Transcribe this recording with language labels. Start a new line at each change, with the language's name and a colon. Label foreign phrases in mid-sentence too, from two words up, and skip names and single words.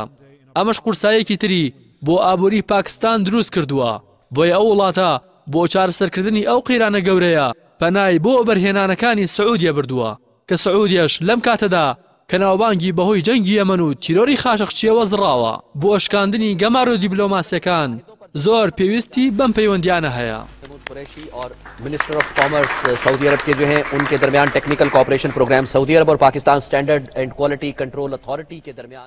Central Kurdish: ئەمەش قورسایەکی تری بۆ ئابووری پاکستان دروست کردووە، بۆیە ئەو وڵاتە بۆ چارەسەرکردنی ئەو قەیرانە گەورەیە پەنای بۆ بەرهێنانەکانی سعودیە بردووە کە سعودیەش لەم کاتەدا کە ناوبانگی بەهۆی جەنگی یەمەن و تیرۆری خاشقچیەوە زڕاوە بۆ ئەشکاندنی گەمار و دیبلۆماسیەکان زۆر پێویستی بەم پەیوەندیانە هەیە.
Urdu: और
English: minister of commerce
Urdu: سعودی عرب کے جو ہیں ان کے درمیان
English: technical cooperation program
Urdu: سعودی عرب اور پاکستان
English: standard and quality control authority
Urdu: کے درمیان